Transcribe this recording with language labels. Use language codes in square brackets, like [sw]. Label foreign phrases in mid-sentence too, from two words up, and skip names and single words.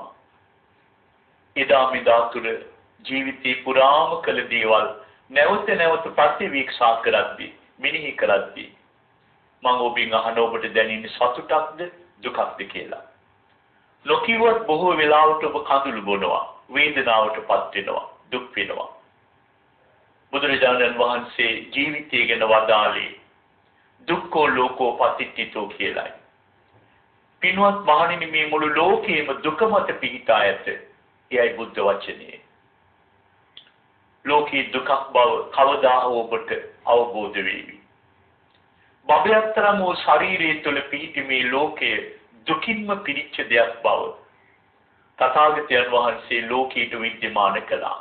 [si] එදා මෙදා තුර ජීවිතේ පුරාම කළ දේවල් නැවත නැවත ප්‍රතිවීක්ෂා කරද්දී, මෙනෙහි කරද්දී මම ඔබෙන් අහන ඔබට දැනෙන්නේ සතුටක්ද දුකක්ද කියලා. ලෝකීවත් බොහෝ වෙලාවට ඔබ කඳුළු බොනවා, වේදනාවටපත් වෙනවා, දුක් වෙනවා. බුදුරජාණන් වහන්සේ ජීවිතය ගැන වදාළේ [pi] දුක්ඛෝ ලෝකෝ පතිට්ඨිතෝ [si] කියලායි. පින්වත් මහණෙනි, මේ මුළු ලෝකයේම දුක මත පිහිටා ඇත. එයයි බුද්ධ වචනේ. ලෝකී දුකක් බව කවදා ඔබට අවබෝධ වේවි. බබයතරම වූ ශරීරය තුළ පිහිටි මේ ලෝකයේ දුකින්ම පිරිච්ච දෙයක් බව තථාගතයන් වහන්සේ ලෝකීට විද්‍යමාන කළා.